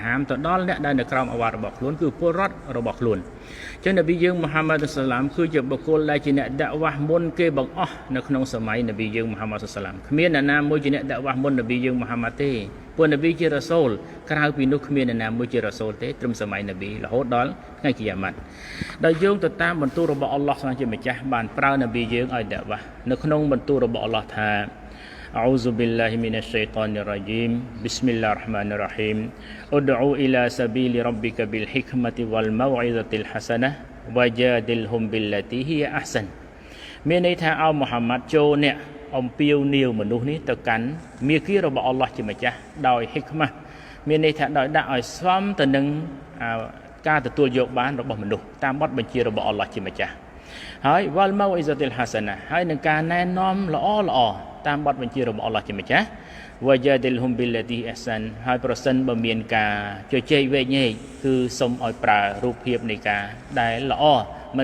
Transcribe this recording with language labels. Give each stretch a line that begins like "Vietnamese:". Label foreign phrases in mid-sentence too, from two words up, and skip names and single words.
Khmer: ហាមទៅដល់អ្នកដែលនៅក្រោមអាវ៉ាត់របស់ខ្លួនគឺពលរដ្ឋរបស់ខ្លួនអញ្ចឹងនប៊ីយើងមូហាម៉ាត់សុសឡាមគឺជាបុគ្គលដែលជាអ្នកដាក់វ៉ាស់មុនគេបង្អស់នៅក្នុងសម័យនប៊ីយើងមូហាម៉ាត់សុសឡាមគ្មានអ្នកណាមួយជាអ្នកដាក់វ៉ាស់មុននប៊ីយើងមូហាម៉ាត់ទេពួកនប៊ីជារ៉ាសូលក្រៅពីនោះគ្មានអ្នកណាមួយជារ៉ាសូលទេត្រឹមសម័យនប៊ីរហូតដល់ថ្ងៃគីយ៉ាម៉ាត់ដោយយោងទៅតាមបន្ទូលរបស់អល់ឡោះស្ដេចជាម្ចាស់បានប្រើនប៊ីយើងឲ្យដាក់វ៉ាស់នៅក្នុងបន្ទូលរបស់អល់ឡោះថា
Arabic: أعوذ بالله من الشيطان الرجيم بسم الله الرحمن الرحيم ادعو إلى سبيل ربك بالحكمة والموعظة الحسنة وجادلهم بالتي هي أحسن
Khmer: មានន័យថាឲ្យមូហាម៉ាត់ចូលអ្នក អំពាវនាវមនុស្សនេះទៅកាន់មាគ៌ារបស់អល់ឡោះជាម្ចាស់ដោយហិកម៉ាស់មានន័យថាដោយដាក់ឲ្យសមទៅនឹងការទទួលយកបានរបស់មនុស្សតាមបទបញ្ជារបស់អល់ឡោះជាម្ចាស់ហើយ
Arabic: والموعظة الحسنة
Khmer: ហើយនឹងការណែនាំល្អតាមបទបញ្ជារបស់អល់ឡោះជាម្ចាស់
Arabic: وجادلهم بالتي هي أحسن
Khmer: ហើយប្រសិនបើមានការជជែកវែកញែកគឺសូមឲ្យប្រើរូបភាពនៃការដែលល្អមិន